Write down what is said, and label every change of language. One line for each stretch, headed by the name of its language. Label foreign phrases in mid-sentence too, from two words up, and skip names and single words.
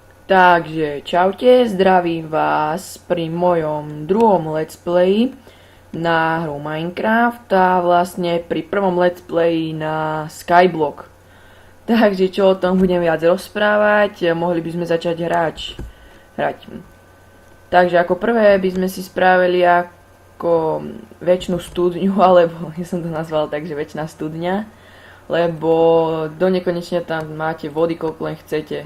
Slovak: Takže čaute, zdravím vás pri mojom druhom
English: let's play
Slovak: na hru Minecraft a vlastne pri prvom
English: let's play
Slovak: na Skyblock. Takže čo o tom budem viac rozprávať, mohli by sme začať hrať. Takže ako prvé by sme si spravili ako väčšinu studňu, alebo ja som to nazval tak, že väčšina studňa, lebo do nekonečne tam máte vody, koľko len chcete.